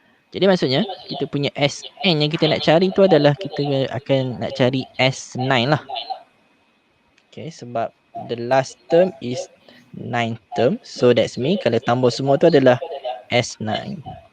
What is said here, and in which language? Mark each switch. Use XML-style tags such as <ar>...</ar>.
<ms>Jadi maksudnya kita punya SN yang kita nak cari tu adalah kita akan nak cari S9 lah.</ms> <en>Okay,</en> <ms>sebab</ms> <en>the last term is 9th term.</en> <ms>So that's mean kalau tambah semua tu adalah S9.</ms>